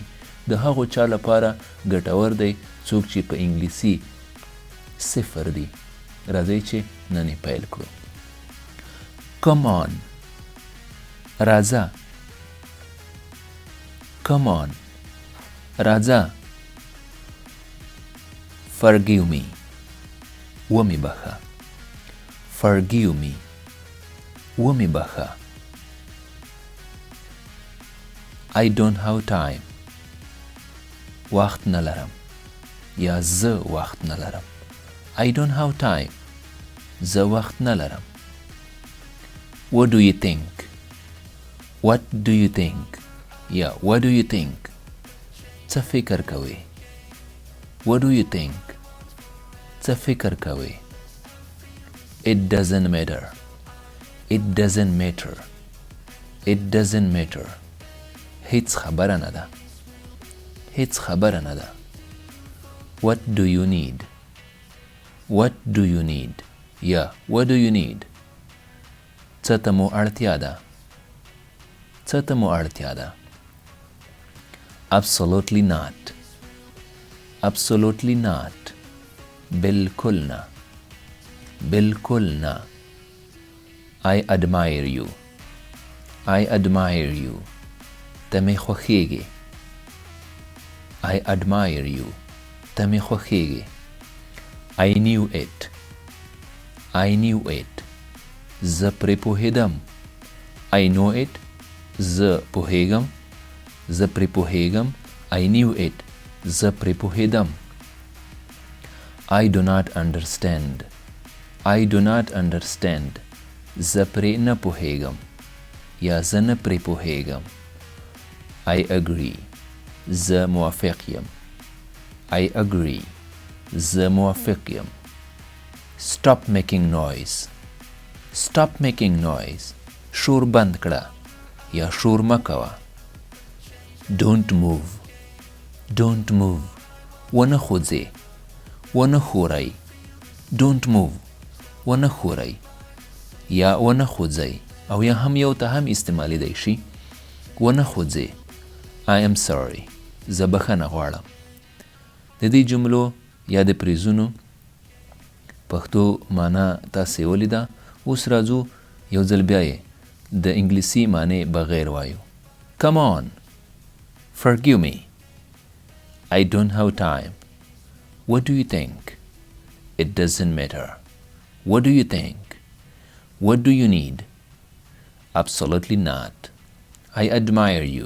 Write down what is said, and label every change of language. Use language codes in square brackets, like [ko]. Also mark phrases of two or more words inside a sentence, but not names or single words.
[ps] د هغو چا لپاره ګټور دی څوک چې په انګلیسي صفر دي. راځئ چې نن یې پیل کړو. [en] come on, [ps] راځه. [en] come on, [ps] راځه. [en] forgive me، [ps] ومې بخښه. [en] forgive me، [ps] ومې بخښه. [en] I don't have time، [ps] وخت نه لرم یا زه وخت نه لرم. [en] I don't have time، [ps] زه وخت نه لرم. [en] What do you think، what do you think یا what do you think، [ps] څه فکر کوئ. [en] What do you think، [ps] څه فکر کوئ. [en] It doesn't matter، it doesn't matter، it doesn't matter، [ps] هیڅ خبره نه ده، هیڅ خبره نه ده. [en] What do you need، what do you need یا what do you need، [ps] څه ته مو اړتیا ده، څه ته مو اړتیا ده. [en] Absolutely not، absolutely not، [ps] بالکل نه، بالکل نه. [en] I admire you، I admire you، [ps] ته مې خوښیږي. [en] I admire you، [ps] ته مې خوښیږي. [en] I knew it، I knew it، [ps] زه پرې پوهېدم. [en] I know it، [ps] زه پوهېږم، زه پرې پوهېږم. [en] I knew it، [ps] زه پرې پوهېدم. [en] I do not understand، I do not understand، [ps] زه پرې نه پوهېږم یا زه نه پرې پوهېږم. [en] I agree، [ps] زه موافق یم. [en] I agree، [ps] زه موافق یم. [en] Stop making noise، stop making noise، [ps] شور بند کړه یا شور مه کوه. [en] Don't move، don't move، [ps] ونه خوځئ، ونه ښورئ. [en] Don't move، [ps] ونه ښورئ یا ونه خوځئ او یا هم یو ته هم استعمالیدی شي. ونه خوځئ. [en] I am sorry، [ps] زه بخښنه غواړم. د دې جملو یا د پریزونو پښتو معنا تاسې ولیده. اوس راځو یو ځل بیا یې د انګلیسي معنی بغیر وایو. [en] Come on، forgive me، I don't have time. What do you think، it doesn't matter. What do you think، what do you need. Absolutely not، I admire you.